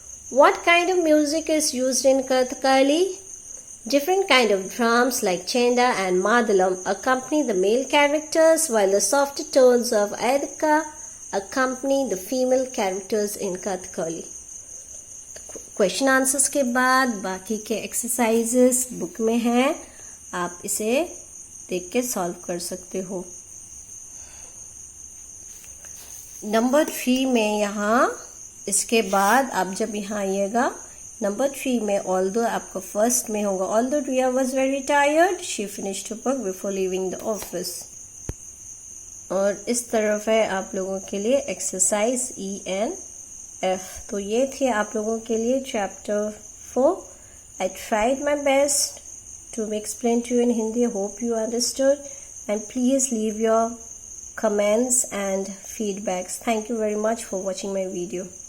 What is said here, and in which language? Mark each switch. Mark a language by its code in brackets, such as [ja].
[en] What kind of music is used in Kathakali? Different kind of drums like chenda and madalam accompany the male characters, while the softer tones of Aidaka accompany the female characters in Kathakali. [hi] Question answers के बाद बाकी के exercises book में हैं, आप इसे देख के सॉल्व कर सकते हो। नंबर 3 में यहाँ इसके बाद आप जब यहाँ आइएगा, नंबर 3 में ऑल्दो आपका फर्स्ट में होगा, [en] Although Riya was very tired she finished her work before leaving the office. [hi] और इस तरफ है आप लोगों के लिए एक्सरसाइज ENF। तो ये थे आप लोगों के लिए chapter 4। [en] I tried my best to explain to you in Hindi. Hope you understood, and please leave your comments and feedbacks. Thank you very much for watching my video.